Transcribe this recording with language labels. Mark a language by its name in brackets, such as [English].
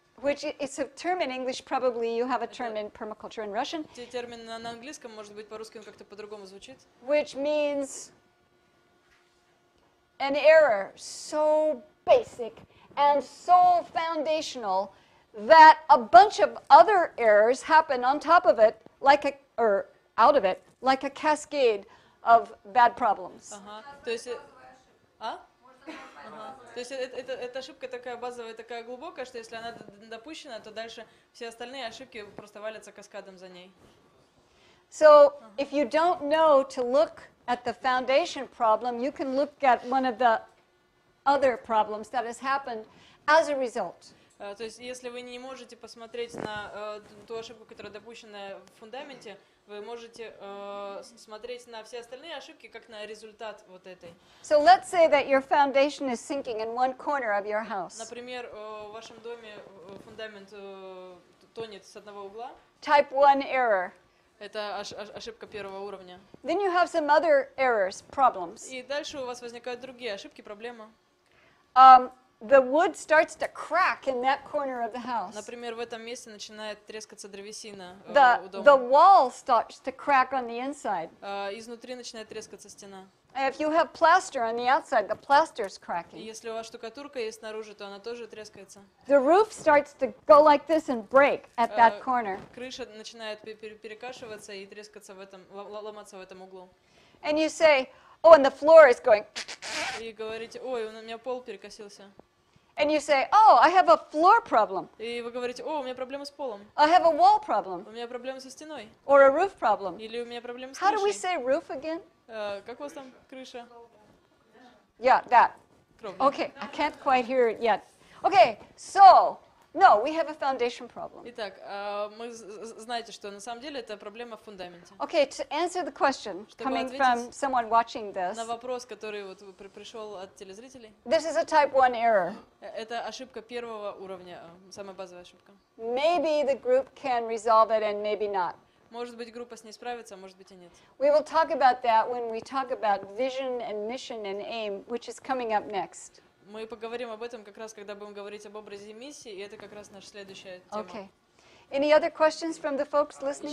[English] Which it's a term in English, probably you have a term in permaculture in Russian, [Russian] Термин на английском, может быть, по-русски он как-то по-другому звучит. [English] which means an error so basic and so foundational that a bunch of other errors happen on top of it, or out of it, like a cascade of bad problems. [Russian] Ага. То есть, То есть эта ошибка такая базовая, такая глубокая, что если она допущена, то дальше все остальные ошибки просто валятся каскадом за ней. [English] So if you don't know to look at the foundation problem, you can look at one of the other problems that has happened as a result. [Russian] То есть если вы не можете посмотреть на ту ошибку, которая допущена в фундаменте, вы можете смотреть на все остальные ошибки как на результат вот этой. [English] So let's say that your foundation is sinking in one corner of your house. [Russian] Например, в вашем доме фундамент тонет с одного угла. [English] Type 1 error. [Russian] Это ошибка первого уровня. [English] Then you have some other errors, problems. [Russian] И дальше у вас возникают другие ошибки, проблемы. [English] The wood starts to crack in that corner of the house. [Russian] Например, в этом месте начинает трескаться древесина у [English] The [Russian] дома. [English] wall starts to crack on the inside. [Russian] Изнутри начинает трескаться стена. [English] If you have plaster on the outside, the plaster is [Russian] И [English] cracking. [Russian] если у вас штукатурка есть снаружи, то она тоже трескается. [English] The roof starts to go like this and break at that corner. [Russian] Крыша начинает перекашиваться и трескаться в этом, ломаться в этом углу. [English] And you say, oh, and the floor is going. [Russian] И говорите, ой, у меня пол перекосился. [English] And you say, oh, I have a floor problem. [Russian] И вы говорите, о, у меня проблемы с полом. [English] I have a wall problem. [Russian] У меня проблемы со стеной. [English] Or a roof problem. [Russian] Или у меня проблемы с [English] How do we [Russian] крышей. [English] say roof again? [Russian] Как у вас там крыша? [English] Yeah, that. [Russian] Кровля. [English] Okay, I can't quite hear it yet. Okay, so, no, we have a foundation problem. [Russian] Итак, мы знаете, что на самом деле это проблема в фундаменте. [English] Okay, to answer the question [Russian] Чтобы [English] coming [Russian] ответить [English] from someone watching this, [Russian] На вопрос, который вот пришел от телезрителей, [English] this is a type 1 error. [Russian] это ошибка первого уровня, самая базовая ошибка. [English] Maybe the group can resolve it and maybe not. [Russian] Может быть, группа с ней справится, а может быть и нет. [English] We will talk about that when we talk about vision and mission and aim, which is coming up next. [Russian] Мы поговорим об этом как раз, когда будем говорить об образе и миссии, и это как раз наша следующая тема. [English] Okay. Any other questions from the folks listening?